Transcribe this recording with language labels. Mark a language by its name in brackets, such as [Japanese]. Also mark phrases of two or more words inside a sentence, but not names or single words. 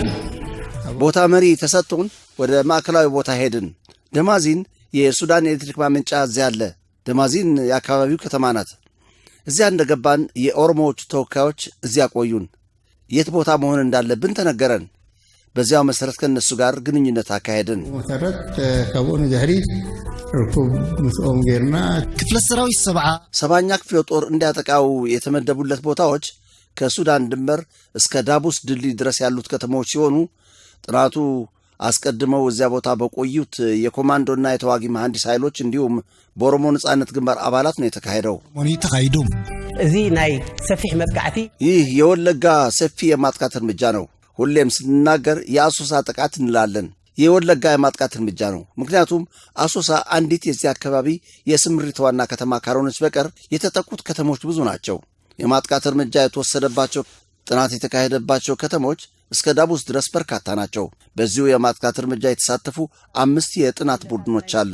[Amharic] ቦታ መሪ ተሰጥቶን ወደ ማዕከላዊ ቦታ ሄድን። ደማዚን የሱዳን ኤሌክትሪክ ማመንጫ እዚያ አለ። ደማዚን የአካባቢው ከተማ ናት። እዚያ እንደገባን የኦሮሞዎቹ ተወካዮች እዚያ ቆዩን። የት ቦታ መሆን እንዳለብን ተነገረን። በዚያው መሰረት ከነሱ ጋር ግንኙነት አካሄድን። [Tigrinya] መሰረት ከቦን ዘህሪ ርኩብ ምስኦም ጌርና ክፍለ ሰራዊት [Amharic] ሰባኛ ክፍለ ጦር እንዲያጠቃው የተመደቡለት ቦታዎች ከሱዳን ድንበር እስከ ዳቡስ ድልድይ ድረስ ያሉት ከተሞች ሲሆኑ ጥናቱ አስቀድመው እዚያ ቦታ በቆዩት የኮማንዶና የተዋጊ መሐንዲስ ኃይሎች እንዲሁም በኦሮሞ ነጻነት ግንባር አባላት ነው የተካሄደው። [Tigrinya] እዚ ናይ ሰፊሕ መጥቃዕቲ [Amharic] ይህ የወለጋ ሰፊ የማጥቃት እርምጃ ነው። ሁሌም ስንናገር የአሶሳ ጥቃት እንላለን። የወለጋ የማጥቃት እርምጃ ነው። ምክንያቱም አሶሳ አንዲት የዚህ አካባቢ የስምሪት ዋና ከተማ ካልሆነች በቀር የተጠቁት ከተሞች ብዙ ናቸው። የማጥቃት እርምጃ የተወሰደባቸው ጥናት የተካሄደባቸው ከተሞች እስከ ዳቡስ ድረስ በርካታ ናቸው። በዚሁ የማጥቃት እርምጃ የተሳተፉ 5 የጥናት ቡድኖች አሉ።